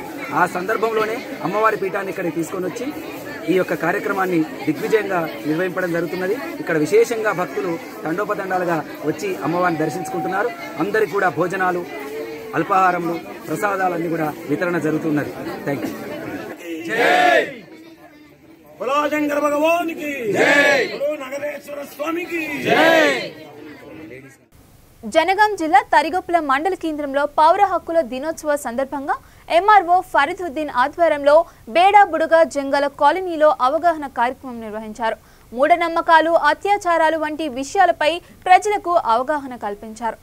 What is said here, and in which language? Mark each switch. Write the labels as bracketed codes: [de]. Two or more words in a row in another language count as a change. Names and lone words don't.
[te] ఆ సందర్భంలోనే అమ్మవారి పీఠాన్ని ఇక్కడికి తీసుకొని వచ్చి ఈ యొక్క కార్యక్రమాన్ని దిగ్విజయంగా నిర్వహించడం జరుగుతున్నది. ఇక్కడ విశేషంగా భక్తులు తండోపతండాలుగా వచ్చి అమ్మవారిని దర్శించుకుంటున్నారు. అందరికీ కూడా భోజనాలు, అల్పాహారములు, ప్రసాదాలన్నీ కూడా వితరణ జరుగుతున్నది. [en] thank you. [hi] बोलो शंकर भगवान की जय, बोलो नगरेश्वर स्वामी की जय. [te] జనగాం జిల్లా తరిగొప్పుల మండల కేంద్రంలో పౌర హక్కుల దినోత్సవ సందర్భంగా ఎంఆర్ఓ ఫరీదుద్దీన్ ఆధ్వర్యంలో బేడా బుడుగా జంగల కాలనీలో అవగాహన కార్యక్రమం నిర్వహించారు. మూఢనమ్మకాలు, అత్యాచారాలు వంటి విషయాలపై ప్రజలకు అవగాహన కల్పించారు.